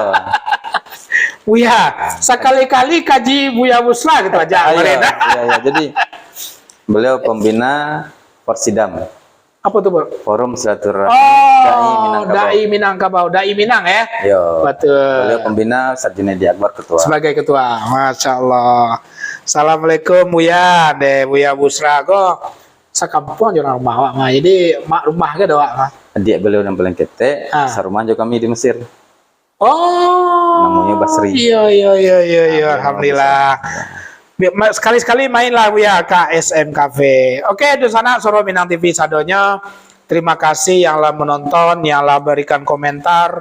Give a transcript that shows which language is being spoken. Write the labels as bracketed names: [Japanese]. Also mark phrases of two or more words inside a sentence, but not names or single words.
[Indonesian] Buya, sekali-kali kaji Buya Busra gitu aja. Iya. Jadi beliau pembina Persidam. Apa tuh, Bro? Forum Silaturahmi Dai Minangkabau. Dai Minang ya? [Minangkabau] Yo. [Indonesian] Betul. Beliau pembina Ustadz Junaidi Akbar ketua. Sebagai ketua. [Arabic] Masya Allah. [Indonesian] Assalamualaikum Buya. [Minangkabau] Buya Busra kok sekampung aja orang rumah awak mah. Jadi mak rumah ke doa mah. Adik beliau yang paling kete, sarumah juga kami di Mesir. [Indonesian] Namanya Basri. Iya. Alhamdulillah. Sekali-sekali mainlah Buya ke SM Cafe. Oke, di sana Suro Minang TV sadonya. Terima kasih yang telah menonton, yang telah berikan komentar.